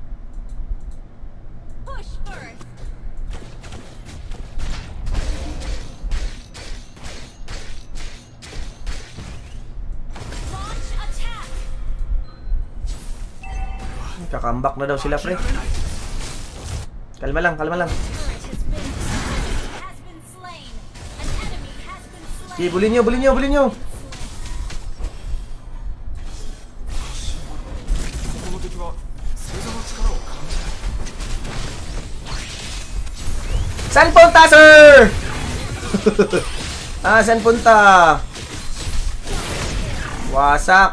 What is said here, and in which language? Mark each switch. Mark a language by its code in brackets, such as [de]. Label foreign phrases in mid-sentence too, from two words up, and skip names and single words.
[en] Push first. Launch attack. [tl] Kakambak na daw sila, pre. Kalma lang, kalma lang. [en] Turret has been slain. An enemy has been slain. [tl] Sige, bulin nyo, bulin nyo, bulin nyo. [ja] この敵は星座の力を感じない。 [tl] Saan punta, sir? Saan punta? Wasak.